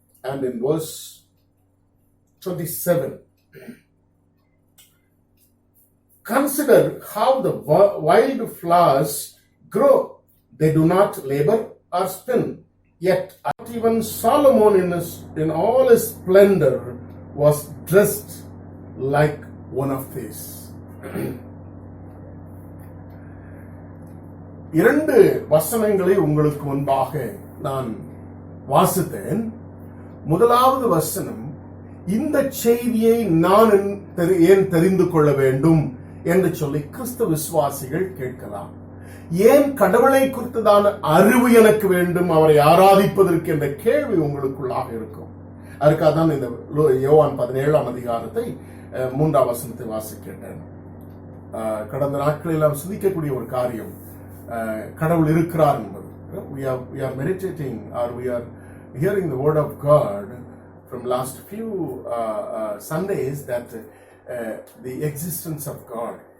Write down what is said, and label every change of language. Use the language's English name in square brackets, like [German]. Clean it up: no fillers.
[English] And in verse 27, consider how the wild flowers grow. They do not labor or spin. Yet not even Solomon in all his splendor was dressed like one of these. [Tamil] இரண்டு வசனங்களை உங்களுக்கு முன்பாக நான் வாசித்தேன். முதலாவது வசனம், இந்த செய்தியை நான் ஏன் தெரிந்து கொள்ள வேண்டும் என்று சொல்லி கிறிஸ்தவ விசுவாசிகள் கேட்கலாம். ஏன் கடவுளை குறித்ததான அறிவு எனக்கு வேண்டும், அவரை ஆராதிப்பதற்கு என்ற கேள்வி உங்களுக்குள்ளாக இருக்கும். அதுக்காக தான் இந்த யோவான் 17ஆம் அதிகாரத்தை 3ஆம் வசனத்தை வாசிக்கின்றேன். கடந்த நாட்களில் நாம் சிந்திக்கக்கூடிய ஒரு காரியம், கடவுள் இருக்கிறார் என்பது. [English] We are meditating or we are hearing the word of God from last few Sundays that the existence of God.